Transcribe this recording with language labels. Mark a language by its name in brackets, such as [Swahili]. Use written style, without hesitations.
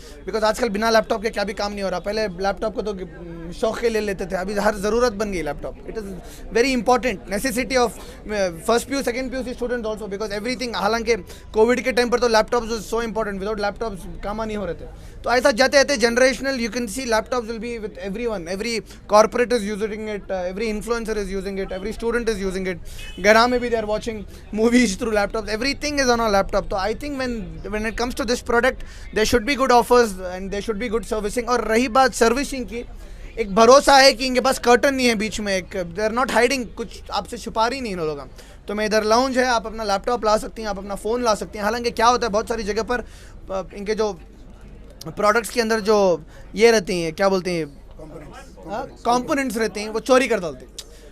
[Hindi] Because आजकल बिना laptop के क्या भी काम नहीं हो रहा. पहले लैपटॉप को तो शौक के ले लेते थे, अभी हर ज़रूरत बन गई laptop. [English] It is very important necessity of first PU second PU student also, because everything. [Hindi] हालांकि कोविड के टाइम पर तो [English] laptops was so important, without laptops [Hindi] काम नहीं हो रहे थे. तो ऐसा जाते जाते [English] Generational you can see laptops will be with everyone. Every corporate is using it, every influencer is using it, every student is using it. [Hindi] Gara mein bhi [English] they are watching movies through laptops. Everything is on a laptop. So I think when it comes to this product, there should be good offers and there should be good servicing. [Hindi] और रही बात servicing की, एक भरोसा है कि इनके पास curtain नहीं है बीच में, एक [English] they are not hiding, [Hindi] कुछ आपसे छुपा रही नहीं इन लोग. तो मैं इधर लाउंज है, आप अपना लैपटॉप ला सकती हैं, आप अपना फ़ोन ला सकती हैं. हालांकि क्या होता है बहुत सारी जगह पर इनके जो प्रोडक्ट्स के अंदर जो ये रहती हैं, क्या बोलते हैं, कंपोनेंट्स रहते हैं, वो चोरी कर डालते हैं.